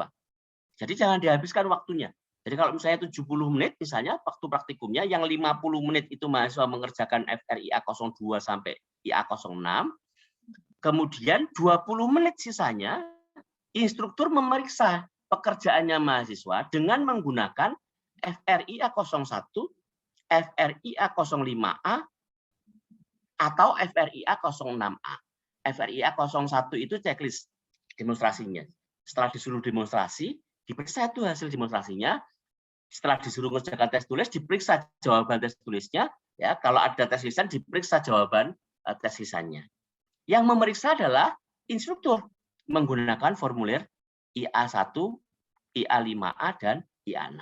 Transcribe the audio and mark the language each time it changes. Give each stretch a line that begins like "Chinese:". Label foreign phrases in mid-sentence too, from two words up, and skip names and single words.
Indonesian: Jadi jangan dihabiskan waktunya. Jadi kalau misalnya 70 menit misalnya waktu praktikumnya, yang 50 menit itu mahasiswa mengerjakan FRIA 02 sampai IA06, kemudian 20 menit sisanya instruktur memeriksa pekerjaannya mahasiswa dengan menggunakan FRIA 01, FRIA 05A, atau FRIA 06A. FRIA 01 itu checklist demonstrasinya. setelah disuruh demonstrasi, diperiksa itu hasil demonstrasinya. Setelah disuruh mengerjakan tes tulis, diperiksa jawaban tes tulisnya. Ya, kalau ada tes lisan, diperiksa jawaban tes lisannya. Yang memeriksa adalah instruktur menggunakan formulir IA1, IA5A, dan IA6.